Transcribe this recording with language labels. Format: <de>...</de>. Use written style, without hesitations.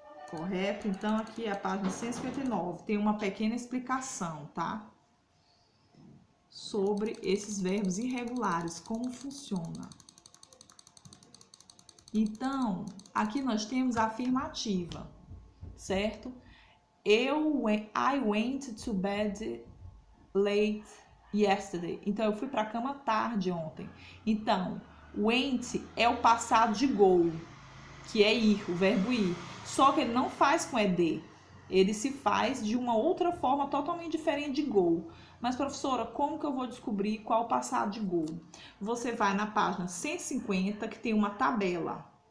<pt>Correto? Então, aqui é a página 159. Tem uma pequena explicação, tá? Sobre esses verbos irregulares, como funciona. Então, aqui nós temos a afirmativa, certo?</pt> <en>I went to bed late yesterday.</en> <pt>Então, eu fui para a cama tarde ontem. Então, went é o passado de go, que é ir, o verbo ir. Só que ele não faz com ed. Ele se faz de uma outra forma totalmente diferente de go. Mas, professora, como que eu vou descobrir qual o passado de go? Você vai na página 150, que tem uma tabela.</pt>